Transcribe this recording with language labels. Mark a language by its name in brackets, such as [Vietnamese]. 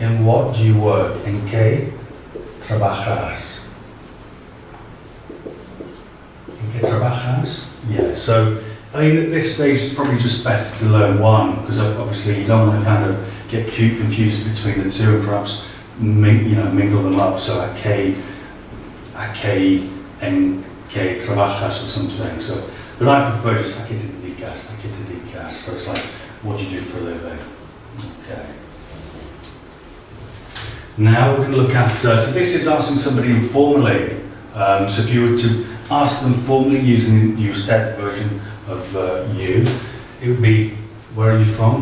[English] In what do you work? [Spanish] ¿En qué trabajas? ¿En qué trabajas? [English] Yeah, so I mean at this stage it's probably just best to learn one, because obviously you don't want to kind of get confused between the two and perhaps mingle them up. [Spanish] So ¿a qué en qué trabajas [English] or something. So, but I prefer just [Spanish] ¿a qué te dedicas? ¿A qué te dedicas? [English] So it's like, what do you do for a living? Okay. Now we're going to look at, so this is asking somebody informally. So if you were to ask them formally using the usted version of you, it would be, where are you from?